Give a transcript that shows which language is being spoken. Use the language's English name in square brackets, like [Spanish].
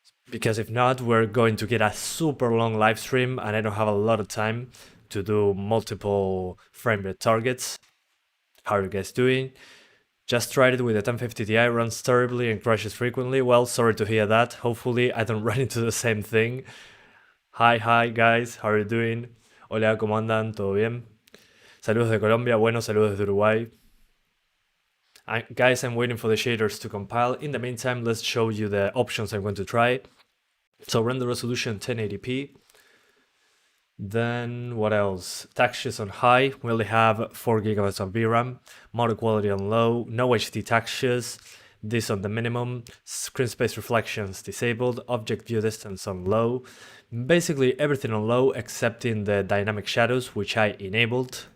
[English] Because if not, we're going to get a super long live stream and I don't have a lot of time to do multiple frame rate targets. How are you guys doing? Just tried it with the 1050 Ti, runs terribly and crashes frequently. Well, sorry to hear that. Hopefully I don't run into the same thing. Hi guys, how are you doing? [Spanish] Hola, ¿cómo andan? ¿Todo bien? Saludos de Colombia, bueno, saludos de Uruguay. [English] Guys, I'm waiting for the shaders to compile. In the meantime, let's show you the options I'm going to try. So render resolution 1080p. Then what else? Textures on high, we only have 4 GB of VRAM, model quality on low, no HD textures, this on the minimum, screen space reflections disabled, object view distance on low, basically everything on low except in the dynamic shadows, which I enabled.